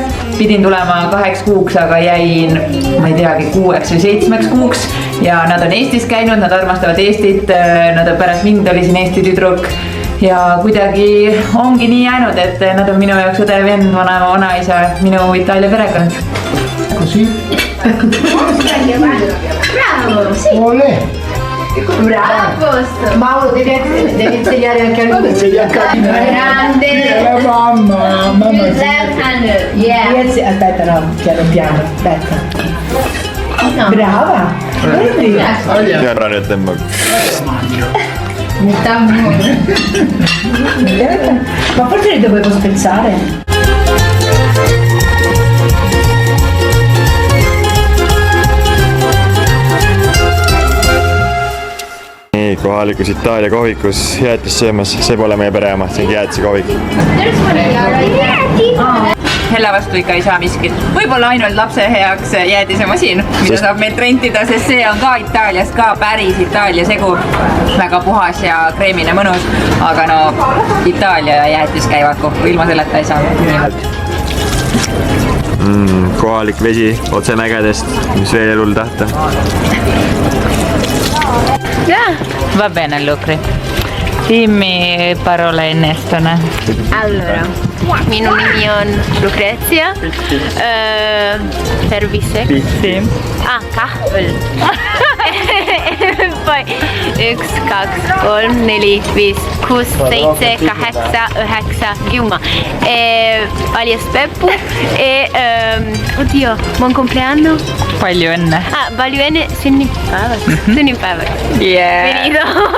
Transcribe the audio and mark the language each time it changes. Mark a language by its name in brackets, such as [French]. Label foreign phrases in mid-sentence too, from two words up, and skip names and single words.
[Estonian] Pidin tulema 8 kuuks, aga jäin, ma ei teagi, 6 või 7 kuuks ja nad on Eestis käinud, nad armastavad Eestit, nad on pärast mind oli siin Eesti tüdruk ja kuidagi ongi nii jäänud, et nad on minu jaoks õde, vend, vanaema, vanaisa, minu Itaalia perekond. [Italian] Bravo! Mauro, devi insegnare anche a lui. Grande! La mamma. [English] Left handed. Yeah. [Italian] Aspetta, no, piano piano, aspetta. Brava! Vedi? [Estonian] Ja ära nüüd tõmbab. [Italian] Ma forse li dovevo spezzare. [Estonian] Kohalikus Itaalia kohvikus jäätis söömas, see pole meie pereema, see on jäätise kohvik. Helle vastu ikka ei saa miskit. Võib-olla ainult lapse heaks jäätisemasin, mida saab meilt rentida, sest see on ka Itaalias ka päris Itaalia segu. Väga puhas ja kreemine mõnus, aga no Itaalia ja jäätis käivad kokku, ilma selleta ei saa. Kohalik vesi otse mägedest, mis veel elul tahta. [Italian] Va bene, Lucri. Dimmi parole in estone. Allora, [Estonian] minu nimi on Lucrezia. Terviseks. Kahvel. [Italian] Poi 1, 2, 3, 4, 5, 6, 7, 8, 9, 10. Alias Peppu. Oddio, buon compleanno. [Estonian] Palju õnne. Palju õnne sünnipäevaks. Sünnipäevaks. [English] Yeah.